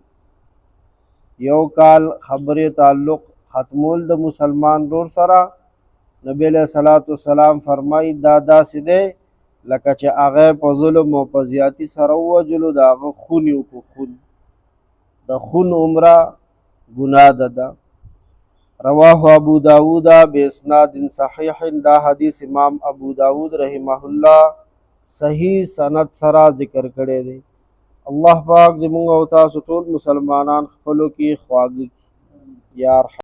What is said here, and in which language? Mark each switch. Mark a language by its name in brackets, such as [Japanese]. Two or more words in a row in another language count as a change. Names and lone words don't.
[Pashto] یو کال خبرې تعلق ختمول د مسلمان رور سره، نبی [Arabic] علیہ الصلوۃ والسلام [Pashto] فرمایي دا داسې دی لکه چې هغه په ظلم او په زیاتی سره ووجلو، د هغه خون یې وکړو. خون د خون عمره ګناه ده. [Arabic] رواه ابو داود باسناد صحیح، [Pashto] دا حدیث امام ابو داود [Arabic] رحمہ اللہ [Pashto] صحیح سند سره ذکر کړی دی. الله پاک دې موږ او تاسو ټول مسلمانان خپلو کې خواږه یا